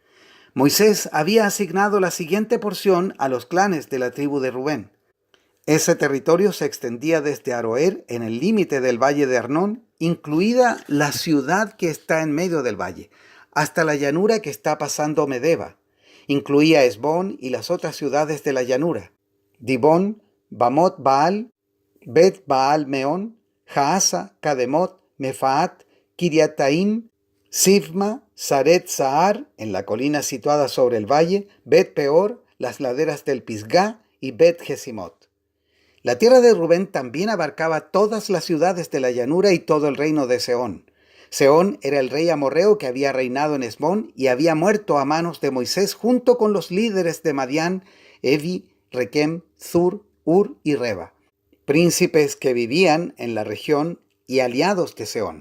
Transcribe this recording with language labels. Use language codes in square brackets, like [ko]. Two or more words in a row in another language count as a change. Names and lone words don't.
[es] Moisés había asignado la siguiente porción a los clanes de la tribu de Rubén. Ese territorio se extendía desde Aroer, en el límite del valle de Arnón, incluida la ciudad que está en medio del valle, hasta la llanura que está pasando Medeba. Incluía Hesbón y las otras ciudades de la llanura: Dibón, Bamot Baal, Bet Baal Meón, Jaasa, Kademot, Mefaat, Kiriataim, Sifma, Saret Sahar, en la colina situada sobre el valle, Bet Peor, las laderas del Pisgá y Bet Jesimot. La tierra de Rubén también abarcaba todas las ciudades de la llanura y todo el reino de Sehón. Sehón era el rey amorreo que había reinado en Hesbón y había muerto a manos de Moisés junto con los líderes de Madián, Evi, Requem, Zur, Ur y Reba, príncipes que vivían en la región y aliados de Sehón.